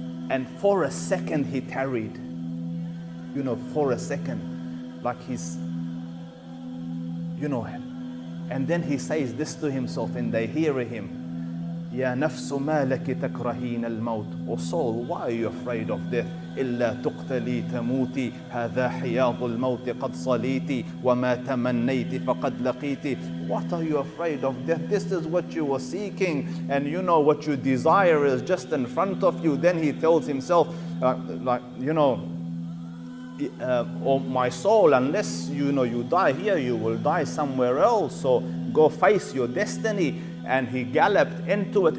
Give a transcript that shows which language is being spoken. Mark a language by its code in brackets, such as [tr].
[en] And for a second he tarried. You know, for a second. Like he's, you know, and then he says this to himself and they hear him. [ar] Ya nafsu ma laki takraheen al-maut. [en] O soul, why are you afraid of death? [ar] إلا تقتلي تموتي هذا حياض الموت قد صليتي وما تمنيت فقد لقيتي. [en] What are you afraid of death? This is what you were seeking, and you know what you desire is just in front of you. Then he tells himself, like, you know, oh my soul, unless you know you die here, you will die somewhere else. So go face your destiny. And he galloped into it.